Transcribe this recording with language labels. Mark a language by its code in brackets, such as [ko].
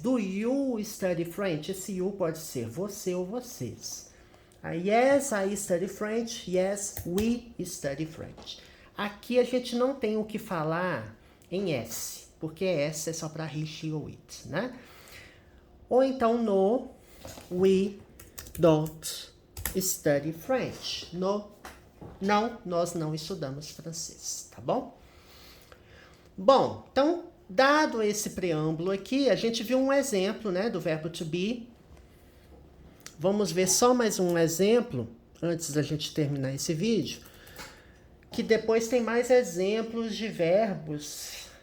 [en] Do you study French? [pt] Esse you pode ser você ou vocês. [en] Yes, I study French. Yes, we study French. [pt] Aqui a gente não tem o que falar em S, porque S é só para he, she ou it, né? [en] Ou então no, we don't study French. [pt] No, não, nós não estudamos francês, tá bom? Bom, então, dado esse preâmbulo aqui, a gente viu um exemplo, né, do verbo to be. Vamos ver só mais um exemplo, antes da gente terminar esse vídeo, que depois tem mais exemplos de verbos.